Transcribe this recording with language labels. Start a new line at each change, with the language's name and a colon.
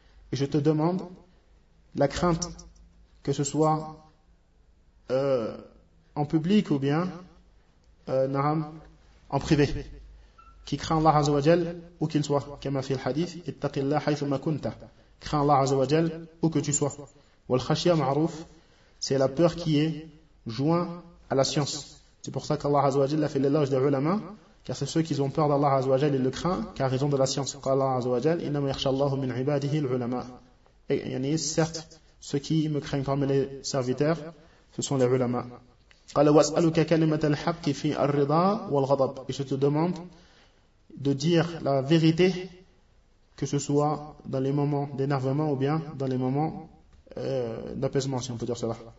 French: Et je te demande la crainte, que ce soit en public ou bien en privé, qui craint Allah Azzawajal où qu'il soit.
Arabic: كَمَا فِي الْحَدِيثِ اِتَّقِ اللَّهَ حَيْثُ مَا كُنْتَ.
French: Crains Allah Azzawajal où que tu sois.
Arabic: وَالْخَشْيَةَ مَعْرُوفٌ.
French: C'est la peur qui est joint à la science. C'est pour ça qu'Allah Azzawajal a fait l'éloge des ulama, car c'est ceux qui ont peur d'Allah Azzawajal et le craint, car raison de la science.
Arabic: Allah Azzawajal, إِنَّمَا يَخْشَى اللَّهُ مِنْ عِبَادِهِ الْعُلَمَاء.
French: Et il y en a, certes, ceux qui me craignent parmi les serviteurs, ce sont les ulama.
Arabic: قَالَ وَاسْأَلُكَ كَلِمَةَ الْحَقِّ فِي الرِّضَى وَالْغَضَبِ.
French: Et je te demande de dire la vérité, que ce soit dans les moments d'énervement ou bien dans les moments d'apaisement, si on peut dire cela.